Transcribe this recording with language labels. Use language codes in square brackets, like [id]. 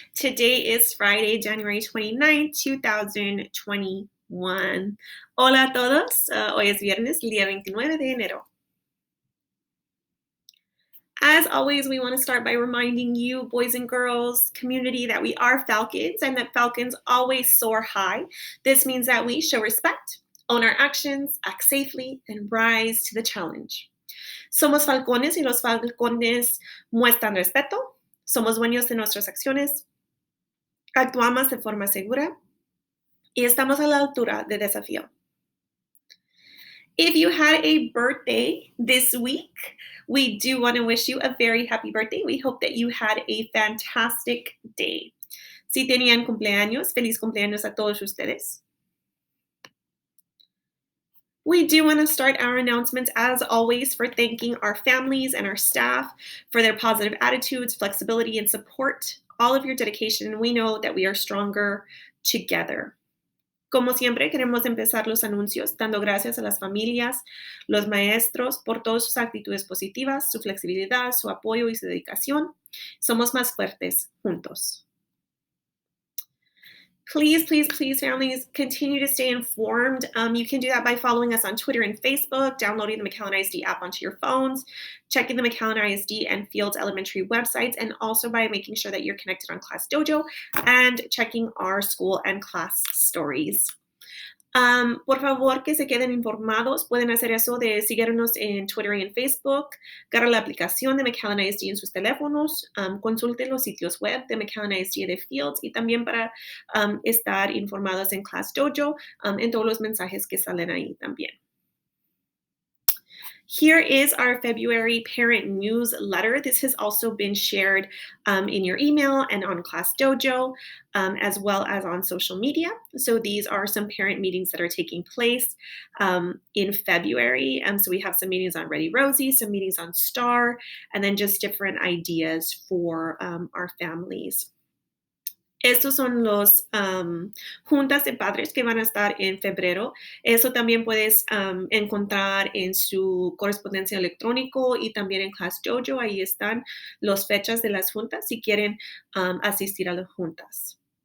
[en] Today is Friday, January 29th, 2021. [es] Hola a todos. Hoy es viernes, el día 29 de enero. [en] As always, we want to start by reminding you, boys and girls community, that we are Falcons and that Falcons always soar high. This means that we show respect, own our actions, act safely, and rise to the challenge. [es] Somos falcones y los falcones muestran respeto, somos dueños de nuestras acciones, actuamos de forma segura y estamos a la altura del desafío. [en] If you had a birthday this week, we do want to wish you a very happy birthday. We hope that you had a fantastic day. [es] Si tenían cumpleaños, feliz cumpleaños a todos ustedes. [en] We do want to start our announcements, as always, for thanking our families and our staff for their positive attitudes, flexibility, and support. All of your dedication. We know that we are stronger together. [es] Como siempre, queremos empezar los anuncios dando gracias a las familias, los maestros, por todas sus actitudes positivas, su flexibilidad, su apoyo y su dedicación. Somos más fuertes juntos. [en] Please, please, please, families, continue to stay informed. You can do that by following us on Twitter and Facebook, downloading the McAllen ISD app onto your phones, checking the McAllen ISD and Fields Elementary websites, and also by making sure that you're connected on Class Dojo and checking our school and class stories. [es] Por favor, que se queden informados. Pueden hacer eso de seguirnos en Twitter y en Facebook. Agarra la aplicación de McAllen ISD en sus teléfonos. Consulten los sitios web de McAllen ISD de Fields y también para estar informados en Class Dojo en todos los mensajes que salen ahí también. [en] Here is our February parent newsletter. This has also been shared in your email and on Class Dojo, as well as on social media. So these are some parent meetings that are taking place in February. So we have some meetings on Ready Rosie, some meetings on STAR, and then just different ideas for our families. [es] Estos son los juntas de padres que van a estar en febrero. Eso también puedes encontrar en su correspondencia electrónico y también en Class Dojo. Ahí están las fechas de las juntas si quieren asistir a las juntas.